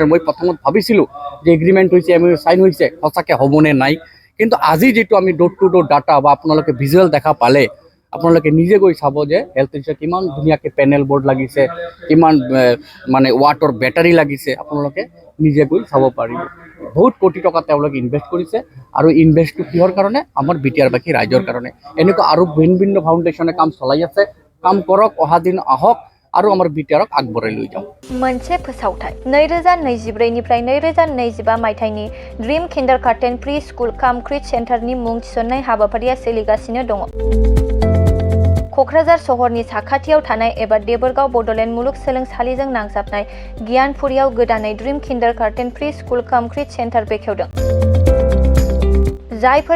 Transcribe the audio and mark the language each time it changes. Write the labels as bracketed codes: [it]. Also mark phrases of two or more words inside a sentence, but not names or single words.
[as] মই প্ৰথমত ভাবিছিলোঁ যে এগ্ৰিমেণ্ট হৈছে এম চাইন হৈছে সঁচাকৈ হ'বনে নাই কিন্তু আজি যিটো আমি [en] door to door [as] ডাটা বা আপোনালোকে ভিজুৱেল দেখা পালে আপোনালোকে নিজে গৈ চাব যে [en] health instrument [as] কিমান ধুনীয়াকৈ [en] panel board [as] লাগিছে কিমান মানে [en] water battery [as] লাগিছে আপোনালোকে নিজে গৈ চাব পাৰিব বহুত কোটি টকা তেওঁলোকে ইনভেষ্ট কৰিছে আৰু ইনভেষ্টটো কিহৰ কাৰণে আমাৰ বিটিআৰ বাকী ৰাইজৰ কাৰণে এনেকুৱা আৰু ভিন্ন ভিন্ন ফাউণ্ডেশ্যনে কাম চলাই আছে কাম কৰক অহা দিন আহক আৰু আমাৰ বিটিআৰক আগবঢ়াই লৈ যাওঁ [brx] मोनसे फोसावथाय 2024 निफ्राय 2025 मायथाइनि ड्रीम किन्डारगार्टेन प्रि स्कुल काम क्रिट सेन्टारनि मुं थिसननाय हाबाफारिया सोलिगासिनो दङ क'क्राझार सहरनि साखाथियाव थानाय एबा देबोरगाव बड'लेण्ड मुलुगसोलोंसालिजों नांजाबनाय गियानपुरियाव गोदानै ड्रीम किन्डारगार्टेन प्रि स्कुल काम क्रिट सेन्टार बेखेवदों जायफोर